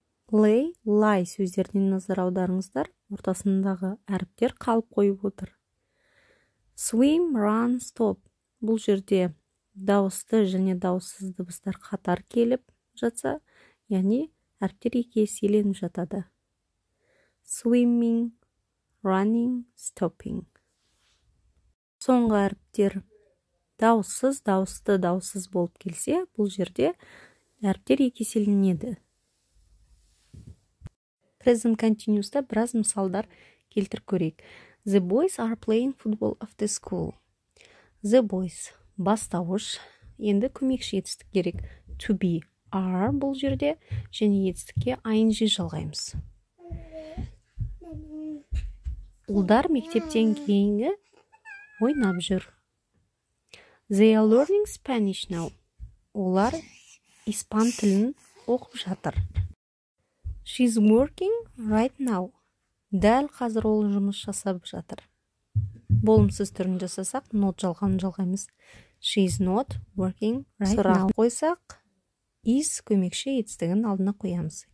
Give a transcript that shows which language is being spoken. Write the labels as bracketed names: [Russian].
[Kazakh] Lay, lie сөздерінен назар аударыңыздар, ортасындағы әріптер қалып қойып отыр. [English] Swim, run, stop. [Kazakh] Бұл жерде дауысты және дауыссыз дыбыстар қатар келіп жатса, яғни әріптер екі еселеніп жатады. [English] Swimming, running, stopping. [Kazakh] Соңғы әріптер дауыссыз, дауысты, дауыссыз болып келсе, бұл жерде әріптер екі еселенеді. Present continuous'та біраз мысалдар келтіріп көрейік. [English] The boys are playing football after school. [Kazakh] The boys бастауыш, енді көмекші етістік керек. To be are бұл жерде, және етістікке ing жалғаймыз. Ұлдар мектептен кейінгі ойнап жүр. [English] They are learning Spanish now. [Kazakh] Олар испан тілін оқып жатыр. [English] She's working right now. [Kazakh] Дәл қазір ол жұмыс жасап жатыр. Болымсыз түрін жасасақ, not жалғанын жалғаймыз. [English] She's not working right now. [Kazakh] Сұрақ қойсақ, is көмекші етістігін алдына қоямыз.